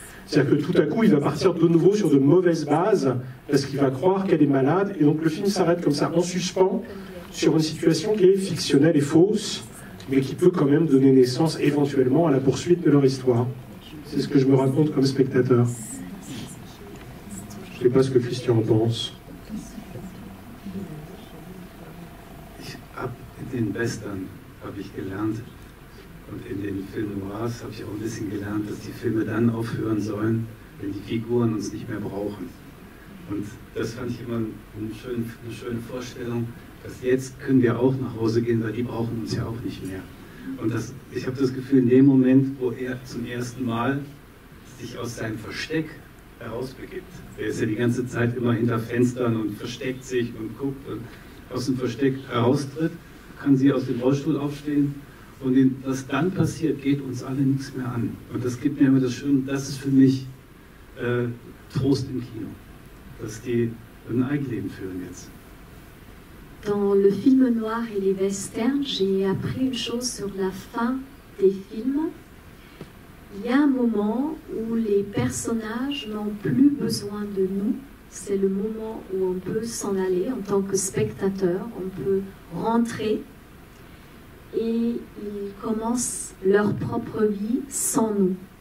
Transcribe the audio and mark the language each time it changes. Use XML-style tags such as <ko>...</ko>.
<fr>C'est-à-dire que tout à coup, il va partir de nouveau sur de mauvaises bases, parce qu'il va croire qu'elle est malade, et donc le film s'arrête comme ça, en suspens, sur une situation qui est fictionnelle et fausse, mais qui peut quand même donner naissance éventuellement à la poursuite de leur histoire. C'est ce que je me raconte comme spectateur. Je ne sais pas ce que Christian en pense.</fr> <de>In den Western habe ich gelernt und in den Film Noirs habe ich auch ein bisschen gelernt, dass die Filme dann aufhören sollen, wenn die Figuren uns nicht mehr brauchen. Und das fand ich immer eine schöne Vorstellung, dass jetzt können wir auch nach Hause gehen, weil die brauchen uns ja auch nicht mehr. Und ich habe das Gefühl, in dem Moment, wo er zum ersten Mal sich aus seinem Versteck herausbegibt, er ist ja die ganze Zeit immer hinter Fenstern und versteckt sich und guckt und aus dem Versteck heraustritt, kann sie aus dem Rollstuhl aufstehen und was dann passiert, geht uns alle nichts mehr an. Und das gibt mir immer das Schöne, das ist für mich Trost im Kino, dass die ein Eigenleben führen jetzt.</de> <fr>Dans le film noir et les westerns, j'ai appris une chose sur la fin des films. Il y a un moment où les personnages n'ont plus besoin de nous. C'est le moment où on peut s'en aller en tant que spectateur, on peut rentrer et ils commencent leur propre vie sans nous.</fr>